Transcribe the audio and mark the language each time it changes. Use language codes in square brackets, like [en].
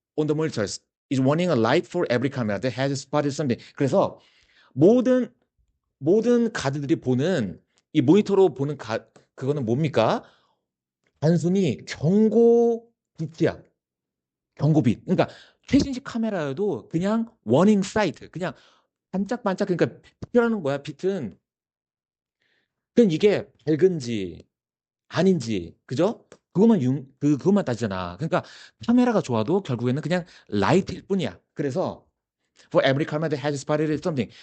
[en] On the monitors is warning a light for every camera that has spotted something. [ko] 그래서 모든 카드들이 보는 이 모니터로 보는 그거는 뭡니까? 단순히 빛이야. 경고빛. 그러니까 최신식 카메라여도 그냥 [en] 워닝 사이트, [ko] 그냥 반짝반짝, 그러니까 빛이라는 거야. 빛은 그냥 이게 밝은지 아닌지, 그죠? 그것만 따지잖아. 그러니까 카메라가 좋아도 결국에는 그냥 라이트일 뿐이야. 그래서 [en] for every camera that has spotted something.